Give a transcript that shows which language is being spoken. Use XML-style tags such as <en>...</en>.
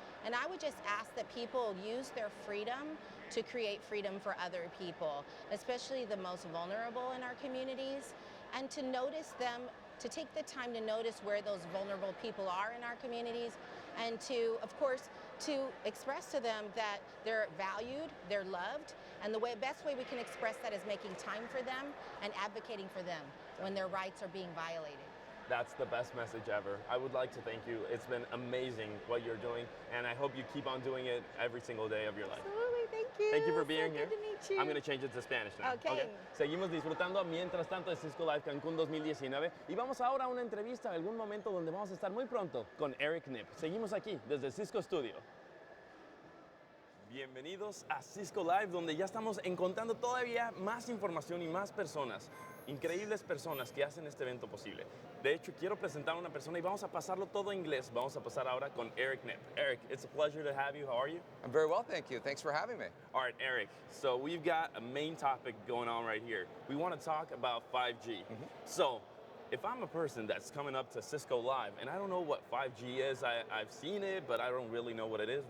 <en>And I would just ask that people use their freedom to create freedom for other people, especially the most vulnerable in our communities, and to notice them, to take the time to notice where those vulnerable people are in our communities, and to, of course, to express to them that they're valued, they're loved, and the best way we can express that is making time for them and advocating for them when their rights are being violated. That's the best message ever. I would like to thank you. It's been amazing what you're doing, and I hope you keep on doing it every single day of your life. Absolutely, thank you. Thank you for being so here. Good to meet you. I'm going to change it to Spanish now. Okay.</en> <es>Seguimos disfrutando mientras tanto de Cisco Live Cancún 2019 y vamos ahora a una entrevista en algún momento donde vamos a estar muy pronto con Eric Knipp. Seguimos aquí desde Cisco Studio. Bienvenidos a Cisco Live, donde ya estamos encontrando todavía más información y más personas, increíbles personas que hacen este evento posible. De hecho, quiero presentar a una persona y vamos a pasarlo todo en inglés. Vamos a pasar ahora con Eric Knipp.</es> <en>Eric, it's a pleasure to have you. How are you? I'm very well, thank you. Thanks for having me. All right, Eric, so we've got a main topic going on right here. We want to talk about 5G. So, if I'm a person that's coming up to Cisco Live and I don't know what 5G is, I've seen it, but I don't really know what it is.</en>